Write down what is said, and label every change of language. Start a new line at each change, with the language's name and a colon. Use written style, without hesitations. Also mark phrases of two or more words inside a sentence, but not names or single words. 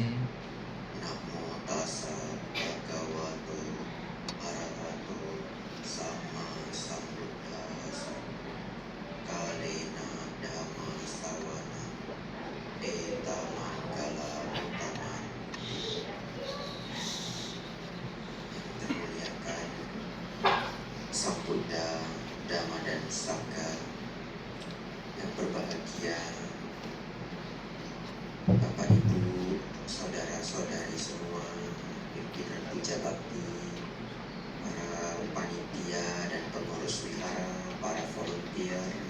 Pali: Namo tassa bhagavato arahato sama sambuddhassa. Kalena dhamma sawana eta manggala utama.
Indonesian: Termuliakan Sang Buddha, Dhamma dan Sangha yang berbahagia, Bapak Ibu, saudara-saudari semua, pimpinan puja bakti, para panitia dan pengurus wihara, para volunteer,